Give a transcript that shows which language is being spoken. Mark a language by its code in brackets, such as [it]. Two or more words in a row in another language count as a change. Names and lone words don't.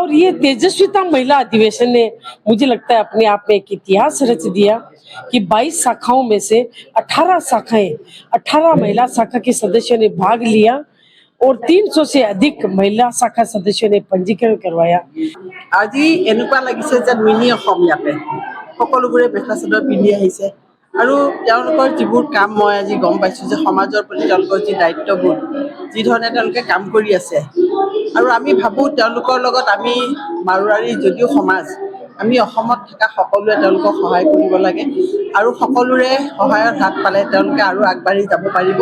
[hi] और ये तेजस्विता महिला अधिवेशन ने मुझे लगता है अपने आप में एक इतिहास रच दिया कि 22 शाखाओं में से 18 महिला शाखा के सदस्यों ने भाग लिया और 300 से अधिक महिला शाखा सदस्यों ने पंजीकरण करवाया। [as] আজি এনেকুৱা লাগিছে যে মিনি অসম যেন সকলোবোৰে মেখেলা চাদৰ পিন্ধি আহিছে আৰু তেওঁলোকৰ যিবোৰ কাম মই আজি গম পাইছো যে সমাজৰ প্ৰতি তেওঁলোকৰ যি দায়িত্ববোধ, যি ধৰণে তেওঁলোকে কাম কৰি আছে, আৰু আমি ভাবো তেওঁলোকৰ লগত আমি মাৰোৱাৰী যদিও সমাজ, আমি অসমত থকা সকলোৱে তেওঁলোকক সহায় কৰিব লাগে আৰু সকলোৰে সহায়ৰ হাত পালে তেওঁলোকে আৰু আগবাঢ়ি যাব পাৰিব।